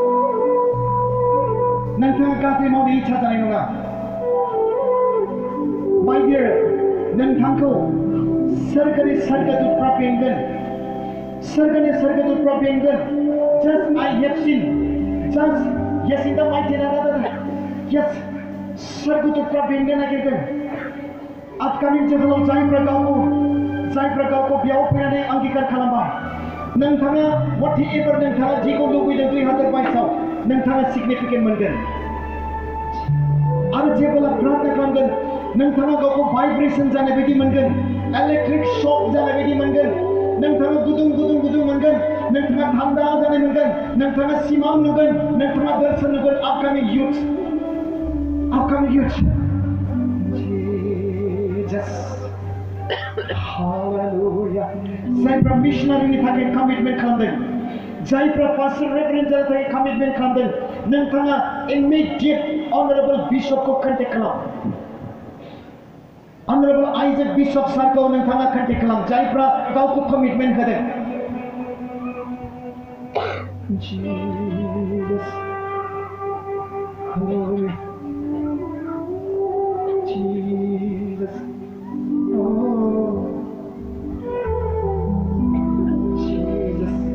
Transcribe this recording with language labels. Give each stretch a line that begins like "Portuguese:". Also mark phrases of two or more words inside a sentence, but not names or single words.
Bodo: नोंथाङा गाज्रि मावनो इच्छा जानाय नङा
English: My dear
Bodo: नोंथांखौ सोरगोनि सोरगोदूतफ्रा बेंगोन सोरगोनि सोरगोदूतफ्रा बेंगोन
English: just I have seen just yes in the mighty name of the yes
Bodo: सोरगोदूतफ्रा बेंनो नागिरगोन upcoming जोहोलाव जायफ्रा गावखौ बेयाव फैनानै अंगीकार खालामबाय नोंथाङा whatever नोंथाङा जिखौ लुबैदों 2022 नोंथाङा सिगनिफिकेन्ट मोनगोन आरो जेब्ला प्रार्थना खालामगोन नोंथाङा गावखौ भाइब्रेशन जानाय बायदि मोनगोन
English: electric shock
Bodo: जानाय बायदि मोनगोन नोंथाङा गुदुं मोनगोन नोंथाङा थान्दा जानाय मोनगोन नोंथाङा सिमां नुगोन नोंथाङा दर्शन नुगोन
English: upcoming youth
Bodo: Jesus hallelujah जायफ्रा मिशनारिनि थाखाय कमिटमेन्ट खालामदों जायफ्रा पास्टर रेभारेन्ड जानो थाखाय कमिटमेन्ट खालामदों नोंथाङा
English: immediate honorable
Bodo: बिशपखौ कन्टेक्ट खालाम Honorable Isaac Bishop Sarko नोंथाङा कन्टेक्ट खालाम जायफ्रा गावखौ कमिटमेन्ट होदों Jesus Hallelujah Jesus oh Jesus